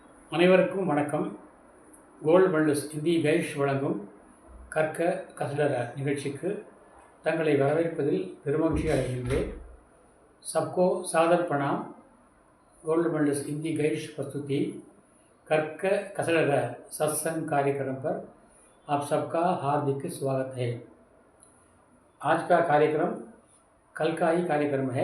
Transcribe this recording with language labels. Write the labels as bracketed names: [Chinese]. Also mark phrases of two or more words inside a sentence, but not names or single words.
[Tamil] அனைவருக்கும் வணக்கம். கோல்டு மெடலிஸ்ட் ஹிந்தி கைஷ் வழங்கும் கற்க கசடர நிகழ்ச்சிக்கு தங்களை வரவேற்பதில் பெருமகிழ்ச்சி அடைகின்றேன். [Hindi] सबको सादर प्रणाम. गोल्ड मेडलिस्ट हिंदी गाइड प्रस्तुति कर्क कसडर सत्संग कार्यक्रम पर आप सबका हार्दिक स्वागत है. आज का कार्यक्रम कल का ही कार्यक्रम है.